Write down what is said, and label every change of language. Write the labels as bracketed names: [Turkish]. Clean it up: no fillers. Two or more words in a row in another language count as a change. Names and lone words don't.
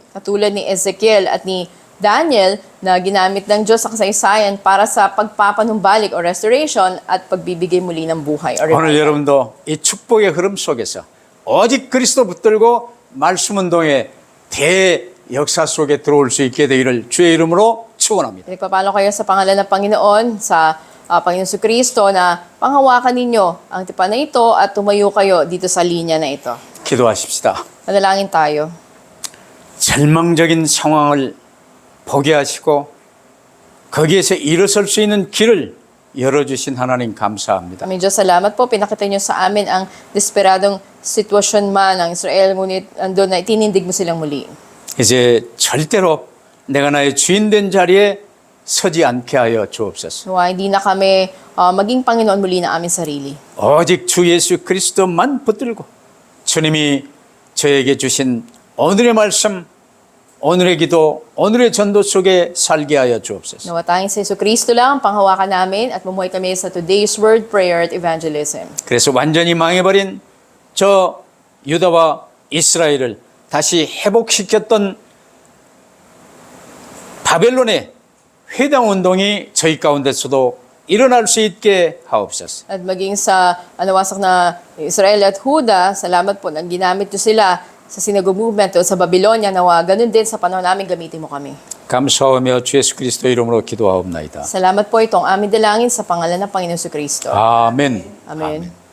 [Filipino] Katulad ni Ezekiel at ni Daniel na ginamit ng Diyos sa kasaysayan para sa pagpapanumbalik o restoration at pagbibigay muli ng buhay or [Korean] 오늘 [English] revival. [Korean] 여러분도 이 축복의 흐름 속에서 오직 그리스도 붙들고 말씀 운동의 대역사 속에 들어올 수 있게 되기를 주의 이름으로 축원합니다. [Filipino] Pinagpapalo kayo sa pangalan ng Panginoon, sa Panginoon Kristo na panghawakan ninyo ang tipan na ito at tumayo kayo dito sa linya na ito. [Korean] 기도하십시다. [Filipino] Manalangin tayo. [Korean] 절망적인 상황을 보게 하시고 거기에서 일어설 수 있는 길을 열어주신 하나님 감사합니다. [Filipino] Aming Diyos, salamat po. Pinakita niyo sa amin ang desperadong sitwasyon man ng Israel, ngunit andun na itinindig mo silang muli. [Korean] 이제 절대로 내가 나의 주인 된 자리에 서지 않게 하여 주옵소서. [Filipino] Nawa, hindi na kami maging Panginoon muli na aming sarili. [Korean] 오직 주 예수 그리스도만 붙들고 주님이 저에게 주신 오늘의 말씀, 오늘의 기도, 오늘의 전도 속에 살게 하여 주옵소서. [Filipino] Nawa tayong sa Kristo lang ang panghawakan namin at mamuhay kami sa [English] today's word, [Filipino] prayer at evangelism. [Korean] 그래서 완전히 망해버린 저 유다와 이스라엘을 다시 회복시켰던 바벨론의 회당 운동이 저희 가운데서도 일어날 수 있게 하옵소서. [Filipino] At maging sa nawasak na Israel at Huda, salamat po na ginamit nyo sila sa [English] synagogue movement [Filipino] o sa Babylonia, nawa ganun din sa panahon namin gamitin mo kami. [Korean] 감사하며 주 예수 그리스도 이름으로 기도하옵나이다. [Filipino] Salamat po itong aming dalangin sa pangalan ng Panginoon Kristo. [Korean] 아멘. [Filipino] Amen.